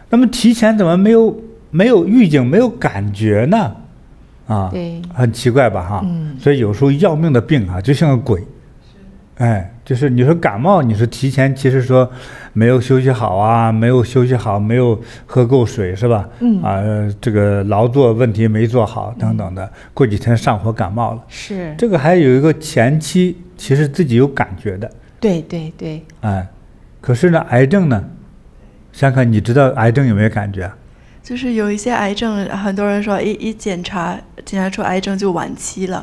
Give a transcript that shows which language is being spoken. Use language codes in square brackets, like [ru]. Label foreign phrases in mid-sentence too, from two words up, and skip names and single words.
[zh] 哎呀，那麼提前怎麼沒有沒有預警，沒有感覺呢？啊，對，很奇怪吧？哈，所以有時候要命的病啊，就像個鬼。哎，就是你說感冒，你是提前其實說沒有休息好啊，没有休息好，沒有喝夠水是吧？這個勞作問題沒做好等等的，過幾天上火感冒了。是這個還有一個前期其實自己有感覺的。對对对。哎，可是呢，癌症呢，香港你知道癌症有沒有感覺？就是有一些癌症，很多人說一檢查出癌症就晚期了，